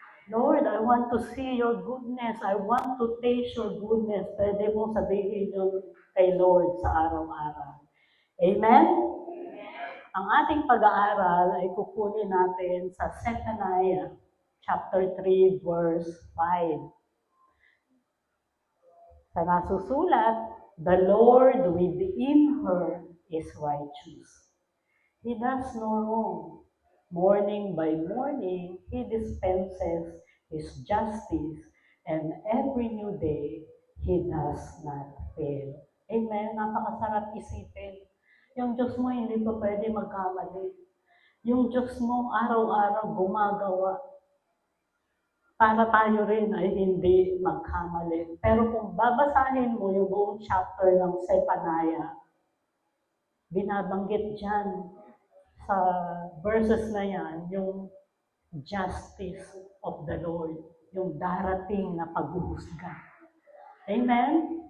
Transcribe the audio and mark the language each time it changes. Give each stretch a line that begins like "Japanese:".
English: Lord, I want to see your goodness. I want to taste your goodness.
Filipino: Pwede mo sabihin yun kay Lord sa araw-araw. Amen? Ang ating pag-aaral ay kukunin natin sa Zephaniah chapter 3 verse 5. Sa nasusulat,
English: the Lord within her is righteous. He does no wrong. Morning by morning, He dispenses His justice, and every new day, He does not fail.
Filipino: Amen? Napakasarap isipin. Yung Diyos mo hindi pa pwede magkamali. Yung Diyos mo araw-araw gumagawa para tayo rin ay hindi magkamali. Pero kung babasahin mo yung buong chapter ng Zephaniah, binabanggit dyan sa verses na yan, yung
English: justice of the Lord,
Filipino: yung darating na paghuhusga. Amen?